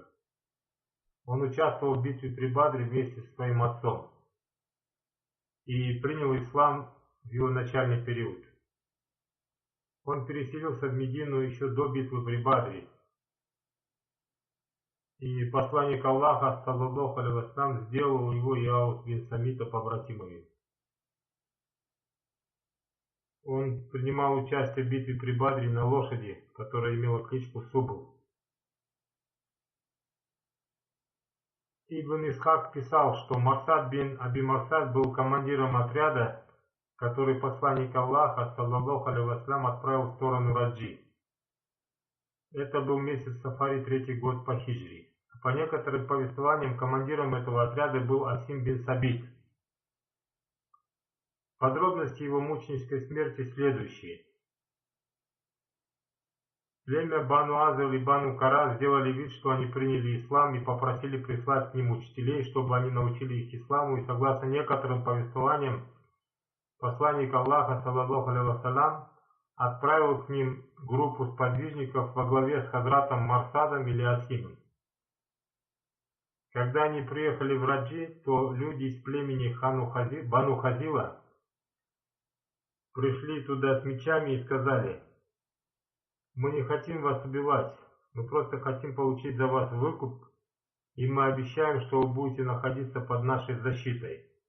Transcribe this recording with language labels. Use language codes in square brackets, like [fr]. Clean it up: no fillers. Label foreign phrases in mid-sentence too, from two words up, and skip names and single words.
[ru] Он участвовал в битве при Бадре вместе со своим отцом и принял ислам в его начальный период. Он переселился в Медину еще до битвы при Бадре. И посланник Аллаха, [ar] صلى الله عليه وسلم, [ru] сделал его и Аус бин Самита побратимами. Он принимал участие в битве при Бадре на лошади, которая имела кличку Субл. Ибн Исхак писал, что Марсад бин Аби Марсад был командиром отряда, который посланник Аллаха, [ar] صلى الله عليه وسلم, [ru] отправил в сторону Раджи. Это был месяц Сафари, 3-й год по хиджре. По некоторым повествованиям, командиром этого отряда был Асим бин Сабит. Подробности его мученической смерти следующие. Племя Бану Азр и Бану Кара сделали вид, что они приняли ислам и попросили прислать к ним учителей, чтобы они научили их исламу, и согласно некоторым повествованиям, посланник Аллаха, [ar] صلى الله عليه وسلم, [ru] отправил к ним группу сподвижников во главе с хазратом Марсадом или Асимом. Когда они приехали в Раджи, то люди из племени Бану Хазила пришли туда с мечами и сказали: «Мы не хотим вас убивать, мы просто хотим получить за вас выкуп, и мы обещаем, что вы будете находиться под нашей защитой».